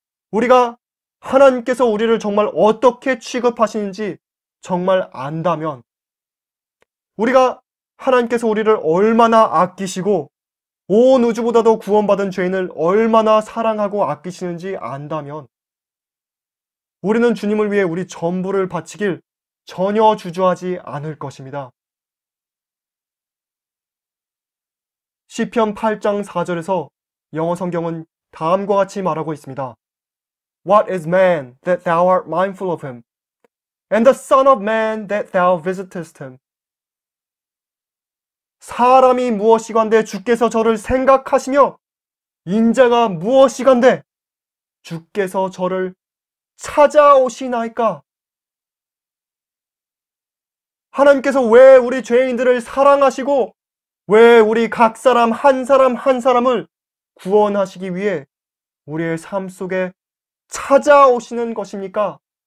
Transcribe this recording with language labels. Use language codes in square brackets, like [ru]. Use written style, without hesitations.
[ko] 우리가 하나님께서 우리를 정말 어떻게 취급하시는지 정말 안다면, 우리가 하나님께서 우리를 얼마나 아끼시고 온 우주보다도 구원받은 죄인을 얼마나 사랑하고 아끼시는지 안다면 우리는 주님을 위해 우리 전부를 바치길 전혀 주저하지 않을 것입니다. 시편 8장 4절에서 영어 성경은 다음과 같이 말하고 있습니다. [en] What is man that thou art mindful of him? And the son of man that thou visitest him? [ko] 사람이 무엇이간데 주께서 저를 생각하시며 인자가 무엇이간데 주께서 저를 찾아오시나이까? 하나님께서 왜 우리 죄인들을 사랑하시고 왜 우리 각 사람 한 사람 한 사람을 구원하시기 위해 우리의 삶 속에 찾아오시는 것입니까?